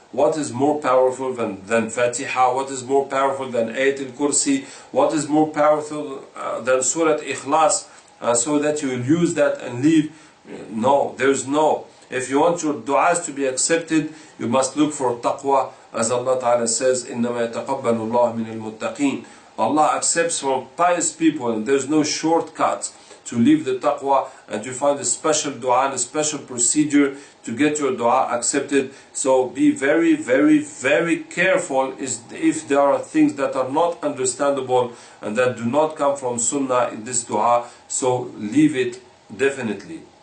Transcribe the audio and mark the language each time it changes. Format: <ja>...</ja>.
<en>What is more powerful than Fatiha? What is more powerful than Ayat al-Kursi? What is more powerful than Surah Ikhlas? So that you will use that and leave? No, there's no. If you want your du'as to be accepted, you must look for taqwa. As Allah Ta'ala says,</en> <ar>إِنَّمَا يَتَقَبَّلُ اللَّهُ مِنَ الْمُتَّقِينَ.</ar> <en>Allah accepts from pious people, and there's no shortcut to leave the taqwa and to find a special dua and a special procedure to get your dua accepted. So be very, very, very careful if there are things that are not understandable and that do not come from sunnah in this dua, so leave it definitely.</en>